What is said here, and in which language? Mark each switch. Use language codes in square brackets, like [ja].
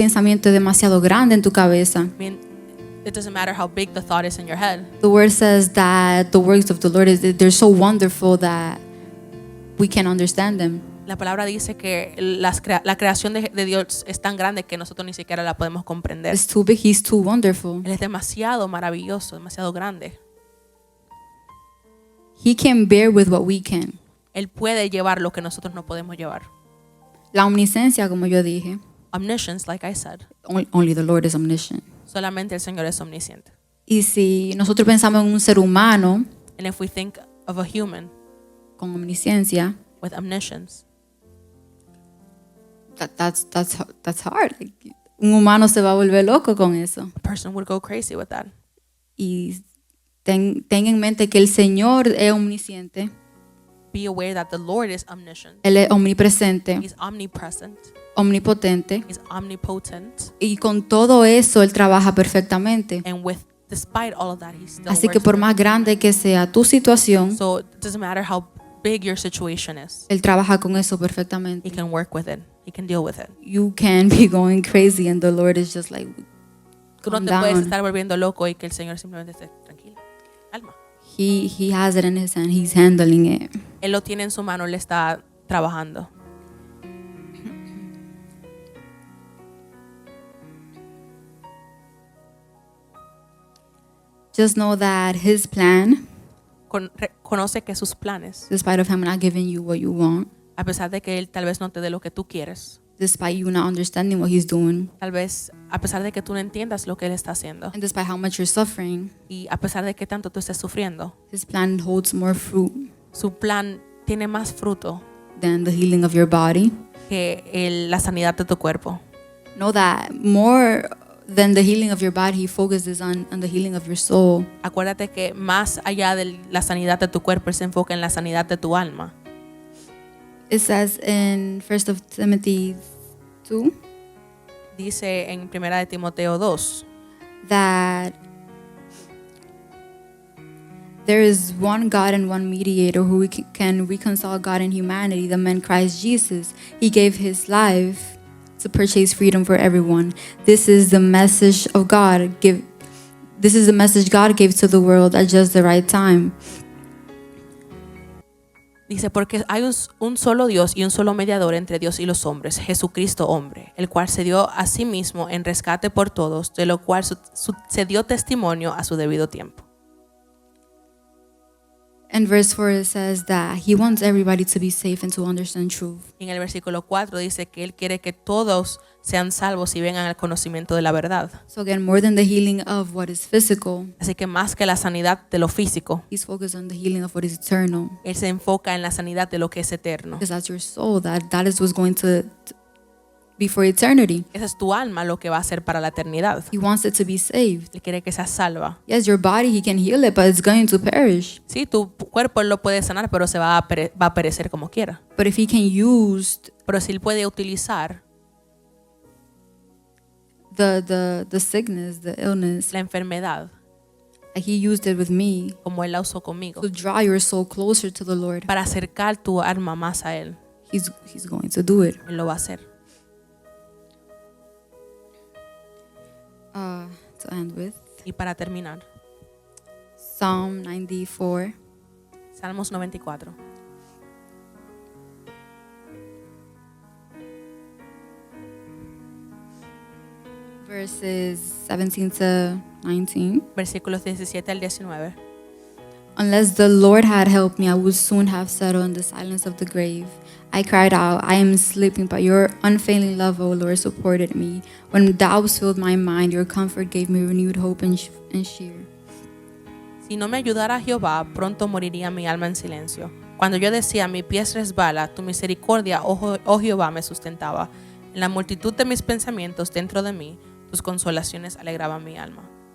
[es] pensamiento es demasiado grande en tu cabeza. [en] I mean, it doesn't matter how big the thought is in your head. The word says that the works of the Lord they're so wonderful that we can understand them. [es] La palabra dice que la creación de Dios es tan grande que nosotros ni siquiera la podemos comprender. [en] It's too big, He's too wonderful. [es] Él es demasiado maravilloso, demasiado grande. [en] He can bear with what we can. [es] Él puede llevar lo que nosotros no podemos llevar. La omnisciencia, como yo dije, [en] Omniscience, like I said. only the Lord is omniscient. [es] Solamente el Señor es omnisciente. Y si nosotros pensamos en un ser humano [en] And if we think of a human [es] con omnisciencia, [en] with omniscience, that's hard. [es] Like, un humano se va a volver loco con eso. [en] a person would go crazy with that. [es] Y ten en mente que el Señor es omnisciente, [en] Be aware that the Lord is omniscient. [es] Él es omnipresente, [en] He's omnipresent. [es] omnipotente, [en] He's omnipotent. [es] y con todo eso Él trabaja perfectamente. [en] And despite all of that, He still [es] Así que [en] works [es] por [en] with [es] más [en] it. [es] grande que sea tu situación, [en] So it doesn't matter how big your situation is. [es] Él trabaja con eso [en] He [es] perfectamente. [en] can work with it. He can deal with it. You can be going crazy and the Lord is just like, [es] Tú no [en] calm [es] te puedes [en] down. [es] estar volviendo loco y que el Señor simplemente esté tranquilo. Calma. [en] He has it in His hand. He's handling it. [es] Él lo tiene en su mano, Él está trabajando. [en] Just know that His plan, [es] Conoce que sus planes, [en] despite of Him not giving you what you want, [es] a pesar de que Él tal vez no te dé lo que tú quieres, [en] despite you not understanding what He's doing, [es] tal vez a pesar de que tú no entiendas lo que Él está haciendo [en] and despite how much you're suffering, [es] y a pesar de que tanto tú estés sufriendo, [en] His plan holds more fruit [es] su plan tiene más fruto [en] than the healing of your body. [es] que la sanidad de tu cuerpo. [en] Know that more than the healing of your body, He focuses on the healing of your soul. [es] Acuérdate que más allá de la sanidad de tu cuerpo, Él se enfoca en la sanidad de tu alma. [en] It says in 1 of Timothy 2 [es] Dice en 1 de Timoteo 2 [en] that there is one God and one mediator who can reconcile God and humanity, the man Christ Jesus. He gave His life to purchase freedom for everyone. This is the message of God. This is the message God gave to the world at just the right time. [es] Dice, porque hay un solo Dios y un solo mediador entre Dios y los hombres, Jesucristo hombre, el cual se dio a sí mismo en rescate por todos, de lo cual se dio testimonio a su debido tiempo. [en] And verse 4 it says that He wants everybody to be safe and to understand truth. [es] Y en el versículo 4 dice que Él quiere que todos sean salvos y vengan al conocimiento de la verdad. [en] So again, more than the healing of what is physical, [es] Así que más que la sanidad de lo físico, [en] He's focused on the healing of what is eternal. [es] Él se enfoca en la sanidad de lo que es eterno. [en] Because that's your soul. That is what's going to be for eternity. [es] Esa es tu alma lo que va a ser para la eternidad. [en] He wants it to be saved. [es] Él quiere que seas salva. [en] Yes, your body, He can heal it, but it's going to perish. [es] Sí, tu cuerpo Él lo puede sanar, pero se va a perecer como quiera. [en] But if He can use [es] Pero si Él puede utilizar [en] the sickness, the illness, [es] la enfermedad, [en] like He used it with me, [es] como Él la usó conmigo, [en] to draw your soul closer to the Lord, [es] para acercar tu alma más a Él, [en] He's going to do it. [es] Él lo va a hacer. [en] To end with [es] Y para terminar, [en] Psalm 94. [es] Salmos 94. [en] verses 17 to 19. [es] Versículos 17 al 19. [en] Unless the Lord had helped me, I would soon have settled in the silence of the grave. I cried out, I am sleeping, but your unfailing love, O Lord, supported me. When doubts filled my mind, your comfort gave me renewed hope and cheer. [es] Si no me ayudara Jehová, pronto moriría mi alma en silencio. Cuando yo decía, mi pie resbala, tu misericordia, oh Jehová, me sustentaba. En la multitud de mis pensamientos dentro de mí, tus consolaciones alegraban mi alma.